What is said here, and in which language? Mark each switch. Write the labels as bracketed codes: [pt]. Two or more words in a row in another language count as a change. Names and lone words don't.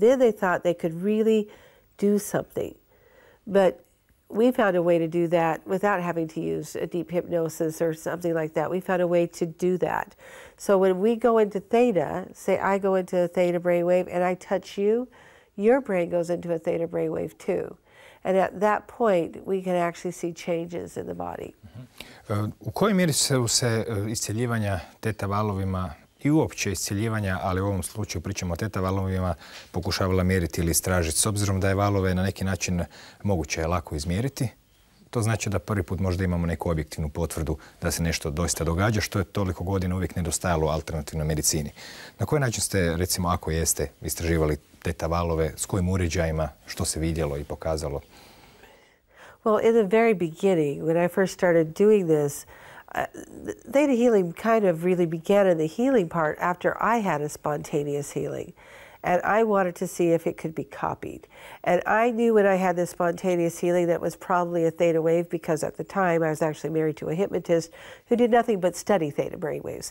[en] Then they thought they could really do something. But we found a way to do that without having to use a deep hypnosis or something like that. We found a way to do that. So when we go into theta, say I go into a theta brainwave and I touch you, your brain goes into a theta brainwave too. And at that point, we can actually see changes in the body. [hr] U kojoj mjeri su se iscjeljivanja theta-valovima i uopće iscjeljivanja, ali u ovom slučaju pričamo o theta-valovima, pokušavala mjeriti ili istražiti? S obzirom da je valove na neki način moguće je lako izmjeriti, to znači da prvi put možda imamo neku objektivnu potvrdu da se nešto doista događa, što je toliko godina uvijek nedostajalo u alternativnoj medicini. Na koji način ste, recimo, ako jeste, istraživali theta-valove, s kojim uređajima, što se vidjelo i pokazalo? [en] Well, in the very beginning, when I first started doing this, theta healing kind of really began in the healing part after I had a spontaneous healing. And I wanted to see if it could be copied. And I knew when I had this spontaneous healing that was probably a theta wave, because at the time I was actually married to a hypnotist who did nothing but study theta brainwaves.